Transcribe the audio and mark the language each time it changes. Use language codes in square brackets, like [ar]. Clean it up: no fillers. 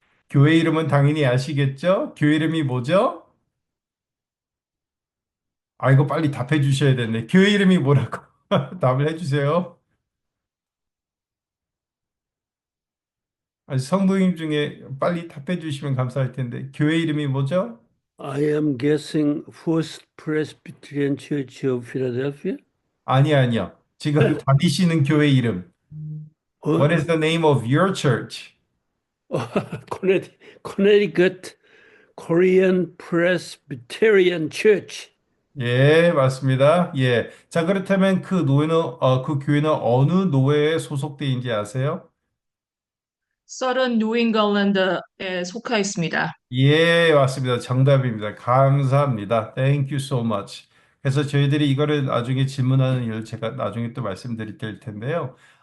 [ko] 교회 이름은 당연히 아시겠죠? 교회 이름이 뭐죠? 아, 이거 빨리 답해 주셔야 되네. 교회 이름이 뭐라고? 답을 해 주세요. 아니, 성도님 중에 빨리 답해 주시면 감사할 텐데. 교회 이름이 뭐죠? [en] I am guessing First Presbyterian Church of Philadelphia. [ko] 아니요. 지금 다니시는 교회 이름. [en] What [ko] 어, [en] is the name of your church? 어, Connecticut Korean Presbyterian Church. [ko] 예, 맞습니다. 예. 자, 그렇다면 그 교회는 어느 노회에 소속돼 있는지 아세요? 썰은 뉴잉글랜드에 속해 있습니다. 예, 맞습니다. 정답입니다. 감사합니다. [en] Thank you so much. [ko] 그래서 저희들이 이거를 나중에 질문하는 일을 제가 나중에 또 말씀드릴 텐데요.